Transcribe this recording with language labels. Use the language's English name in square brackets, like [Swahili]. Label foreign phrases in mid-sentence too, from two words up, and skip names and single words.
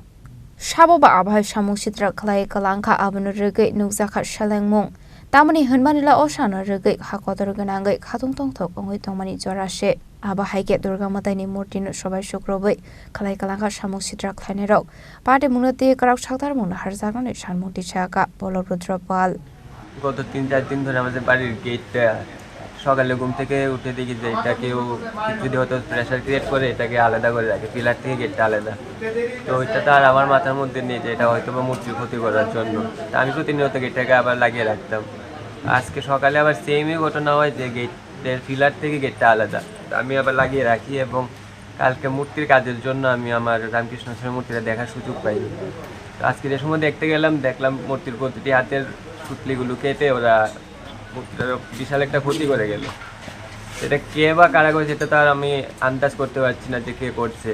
[Kok Borok] Shaboba Abhai Samung Sitra Khlainairok Abono Rwgwi Nukjakha Salengmung Tamani Hunmanila Oshana Rwgwi Hakotor Ganangai Khatung Tongthok Ongoi Tongmani Jorashe Aba Haike Durga Mwtai Murti no Sobai Shukrobai Kwlangkha Samung Sitra Khlainairok Patimungno te Karak Shaktar Mung Rwjak Samung Sitra Bolo Rudropal [Bangla] গত ৩-৪ দিন ধরে আমাদের বাড়ির গেটটা সকালে ঘুম থেকে উঠে দেখি যে এটা কেউ যদি হয়তো [English] pressure create [Bangla] করে এটাকে আলাদা করে রাখে পিলার থেকে গেটটা আলাদা তো ওইটা তো আর আমার মাথার মধ্যে নেই যে এটা হয়তো বা মূর্তির ক্ষতি করার জন্য আমি প্রতিনিয়ত গেটটাকে আবার লাগিয়ে রাখতাম আজকে সকালে আবার সেমই ঘটনা হয় যে গেটের পিলার থেকে গেটটা আলাদা আমি আবার লাগিয়ে রাখি এবং কালকে মূর্তির কাজের জন্য আমি আমার রামকৃষ্ণ মূর্তিটা দেখার সুযোগ পাইনি আজকে যে সময় দেখতে গেলাম দেখলাম মূর্তির প্রতিটি হাতের পুতলিগুলো কেটে ওরা বিশাল একটা ক্ষতি করে গেল এটা কে বা কারা করেছে এটা তো আর আমি আন্দাজ করতে পারছি না যে কে করছে